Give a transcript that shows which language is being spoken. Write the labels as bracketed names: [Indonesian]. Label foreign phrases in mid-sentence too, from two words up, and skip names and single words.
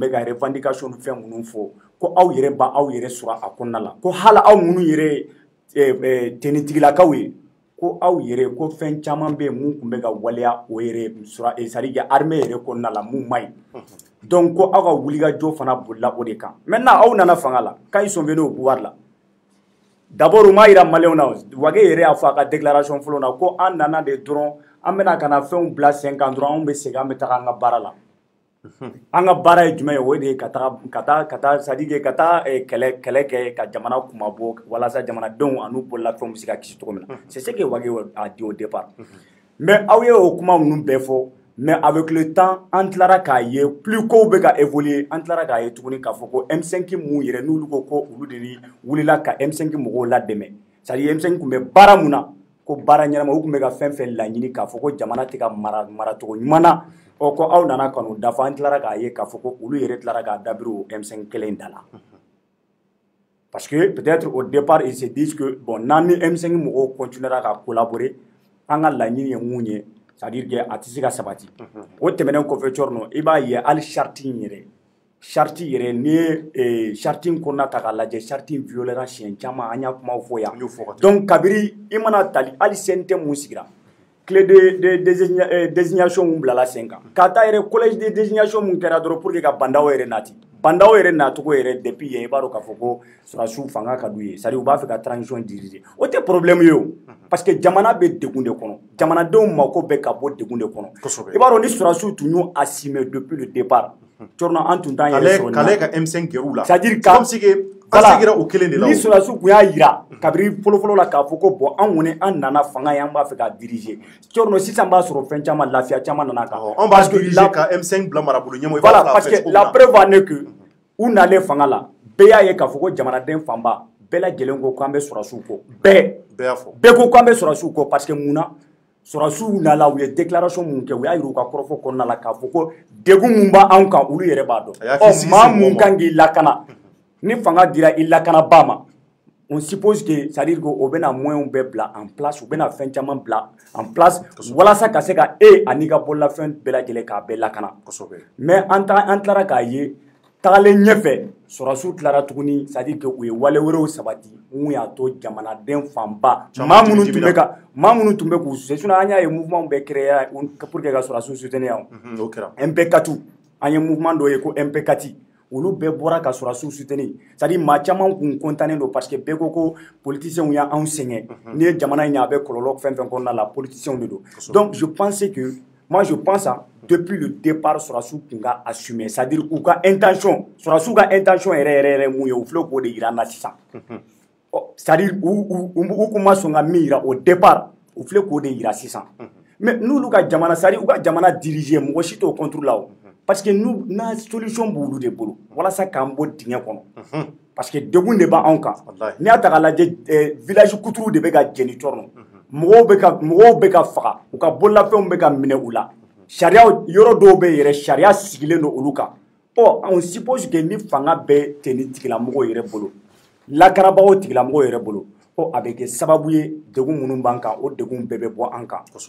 [Bambara] bɛ ka revendication fɛn minnu fɔ ko aw yɛrɛ ba aw yɛrɛ sɔrɔ a kɔnɔna la ko hali aw minnu yɛrɛ tenitigilakaw ye ko aw yɛrɛ ko fɛn caman bɛ yen mun tun bɛ ka waleya o yɛrɛ sɔrɔ [French] c'est-à-dire que [Bambara] armée yɛrɛ kɔnɔna la mun man ɲi donc ko aw ka wulikajɔ fana bolila o de kan maintenant aw nana fanga la [French] quand ils sont venus au pouvoir la d'abord [Bambara] u m'a jira maliyɛnw na Wage yɛrɛ y'a fɔ a ka déclaration fɔlɔ na ko an nana de dɔrɔn an bɛna ka na fɛnw bila sen kan dɔrɔn anw bɛ segin an bɛ taga an ka baara la an ka baara ye jumɛn ye o de ye ka taa c'est-à-dire ka taa kɛlɛ kɛ ka jamana kumabɔ walasa jamanadenw an'u bololafɛnw bɛ se ka kisi cogo min na [French] c'est ce que Wage a dit au départ mais [Bambara] aw ye o kuma ninnu bɛɛ fɔ [French] mais avec le temps [Bambara] an tilara k'a ye plus kow bɛ ka évoluer an tilara k'a ye tuguni k'a fɔ ko M5 mun yɛrɛ n'olu ko olu de wulila ka M5 mɔgɔw ladɛmɛ c'est-à-dire M5 tun bɛ baara mun na ko baara ɲɛnama u tun bɛ ka fɛn fɛn laɲini k'a fɔ ko jamana tɛ ka mara cogo ɲuman na ko aw nana ka n'o dafa an tilara k'a ye k'a fɔ ko olu yɛrɛ tilara k'a dabiri o M5 kelen da la [French] parce que peut-être au départ ils se disent que bon [Bambara] n'an ni M5 mɔgɔw continuera ka collaborer an ka laɲini ye mun ye [French] c'est-à-dire que [Bambara] a tɛ se ka sabati o tɛmɛnen kɔfɛ Thierno i b'a ye hali charte in yɛrɛ n'i ye charte in kɔnɔna ta k'a lajɛ charte in violera siɲɛ caman an y'a kumaw fɔ yan donc kabiri i mana tali hali CNT mun sigira clé [French] de désignation [Bambara] mun bilala sen kan k'a ta yɛrɛ [French] collège de désignation [Bambara] mun kɛra dɔrɔn [French] pour que [Bambara] ka bandaw yɛrɛ nati bandaw yɛrɛ nacogo yɛrɛ depuis yen i b'a dɔn k'a fɔ ko sɔrɔsiw fanga ka d'u ye c'est-à-dire u b'a fɛ ka [French] transition diriger [Bambara] o tɛ problème ye o [French] parce que [Bambara] jamana bɛ degun de kɔnɔ jamanadenw mako bɛ ka bɔ degun de kɔnɔ i b'a dɔn ni sɔrɔsiw tun y'o assumé [French] depuis le départ [Bambara] Thierno an tun t'an yɛrɛ sɔrɔ k'ale ka M5 gɛr'u la [French] c'est-à-dire comme si que [Bambara] an segira o kelen de la ni sɔrɔsiw tun y'a jira kabiri fɔlɔfɔlɔ la k'a fɔ ko bon an kɔni an nana fanga ye an b'a fɛ ka diriger Thierno sisan b'a sɔrɔ fɛn caman lafiya caman nana kan an b'a diriger ka M5 bila marabolo ɲɛmɔgɔ [French] voilà parce que la preuve en est que [Bambara] u nalen fanga la bɛɛ y'a ye k'a fɔ ko jamanaden fanba bɛɛ lajɛlen ko k'an bɛ sɔrɔsiw kɔ bɛɛ ko k'an bɛ sɔrɔsiw kɔ [French] parce que [Bambara] mun na sɔrɔsiw nana u ye déclaration mun kɛ u y'a jira u ka kɔrɔfɔ kɔnɔna la k'a fɔ ko degun mun b'anw kan olu yɛrɛ b'a dɔn maa mun kan k'i lakana ni fanga dira i lakanaba ma [French] on suppose que c'est-à-dire que [Bambara] o bɛna moyens bɛɛ bila [French] en place [Bambara] u bɛna fɛn caman bila [French] en place [Bambara] walasa ka se ka ani ka bololafɛn bɛɛ lajɛlen k'a bɛɛ lakana mais an tilara k'a ye tagalen ɲɛfɛ sɔrɔsiw tilara tuguni [French] c'est-à-dire que [Bambara] u ye wale wɛrɛw sabati mun y'a to jamanaden fanba maa minnu tun bɛ k'u sinon an y'a ye mouvement bɛɛ [French] créer pour que [Bambara] ka sɔrɔsiw soutenir yan MP4 an ye mouvement dɔ ye ko MP4 olu bɛɛ bɔra ka sɔrɔsiw soutenir c'est-à-dire maa caman kun content don [French] parce que [Bambara] bɛɛ ko politiciens y'anw sɛgɛn n'i ye jamana in ye a bɛ kɔlɔlɔ fɛn fɛn kɔnɔna la politiciens de don [French] donc je pense que moi je pense depuis le départ [Bambara] sɔrɔsiw tun ka [French] assumer c'est-à-dire [Bambara] u ka intention sɔrɔsiw ka intention yɛrɛ mun ye u filɛ k'o de jira an na sisan c'est-à-dire u kun ma sɔn ka min jira [French] au départ [Bambara] u filɛ k'o de jira sisan mais n'olu ka jamana c'est-à-dire u ka jamana diriger mɔgɔ si t'o contre la o [French] parce que [Bambara] n'a solution b'olu de bolo walasa k'an bɔ dingɛ kɔnɔ [French] parce que [Bambara] degun de b'anw kan n'i y'a ta k'a lajɛ village kuturu de bɛ ka jɛni Thierno mɔgɔw bɛ ka faga u ka bololafɛnw bɛ ka minɛ u la sariya yɔrɔ dɔw bɛ yɛrɛ sariya sigilen don olu kan [French] on suppose que [Bambara] ni fanga bɛ ten ni tigilamɔgɔw yɛrɛ bolo lakanabagaw tigilamɔgɔw yɛrɛ bolo a bɛ kɛ sababu ye degun minnu b'an kan o degun bɛɛ bɛ bɔ an kan